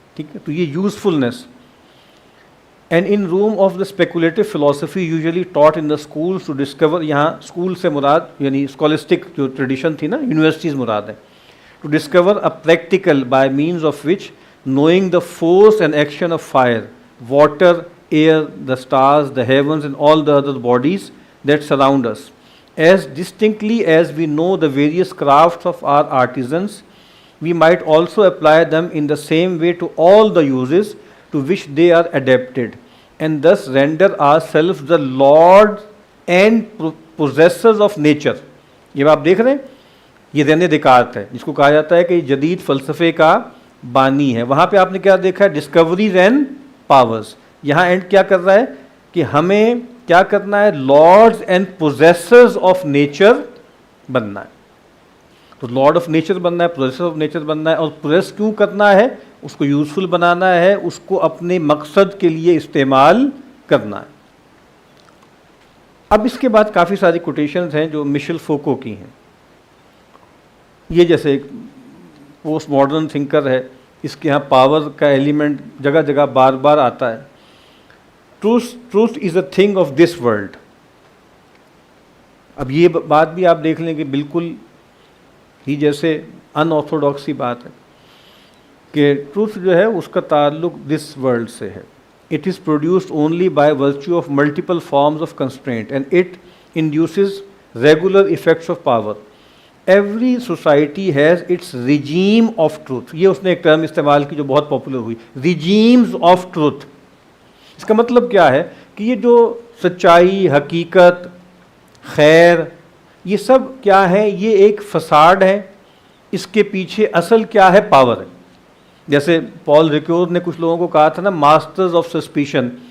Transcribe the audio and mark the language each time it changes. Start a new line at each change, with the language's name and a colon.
Urdu: ٹھیک ہے، تو یہ usefulness.
English: and in room of the speculative philosophy usually taught in the schools to discover,
Urdu: یہاں اسکول سے مراد یعنی اسکولسٹک جو ٹریڈیشن تھی نا، یونیورسٹیز مراد ہے.
English: To discover a practical by means of which knowing the force and action of fire, water, air, the stars, the heavens and all the other bodies that surround us. As distinctly as we know the various crafts of our artisans, we might also apply them in the same way to all the uses to which they are adapted, and thus render ourselves the lords and possessors of nature.
Urdu: یہ آپ دیکھ رہے ہیں، یہ رینے دیکارت ہے جس کو کہا جاتا ہے کہ جدید فلسفے کا بانی ہے. وہاں پہ آپ نے کیا دیکھا ہے؟ Discoveries and powers. یہاں اینڈ کیا کر رہا ہے کہ ہمیں کیا کرنا ہے؟
English: lords and possessors of nature
Urdu: بننا ہے. تو لارڈ آف نیچر بننا ہے، پوزیسر آف نیچر بننا ہے. اور پوزیس کیوں کرنا ہے؟ اس کو یوزفل بنانا ہے، اس کو اپنے مقصد کے لیے استعمال کرنا ہے. اب اس کے بعد کافی ساری کوٹیشنز ہیں جو مشیل فوکو کی ہیں. یہ جیسے ایک پوسٹ ماڈرن تھنکر ہے، اس کے ہاں پاور کا ایلیمنٹ جگہ جگہ بار بار آتا ہے.
English: Truth is a thing of this world.
Urdu: اب یہ بات بھی آپ دیکھ لیں کہ بالکل ہی جیسے ان آرتھوڈاکسی بات ہے کہ ٹروتھ جو ہے اس کا تعلق دس ورلڈ سے ہے.
English: It is produced only by virtue of multiple forms of constraint and it induces regular effects of power. Every society has its regime of truth.
Urdu: یہ اس نے ایک ٹرم استعمال کی جو بہت پاپولر ہوئی،
English: regimes of truth.
Urdu: اس کا مطلب کیا ہے کہ یہ جو سچائی، حقیقت، خیر، یہ سب کیا ہے؟ یہ ایک فساد ہے. اس کے پیچھے اصل کیا ہے؟ پاور ہے. جیسے پال ریکیور نے کچھ لوگوں کو کہا تھا نا،
English: Masters of suspicion.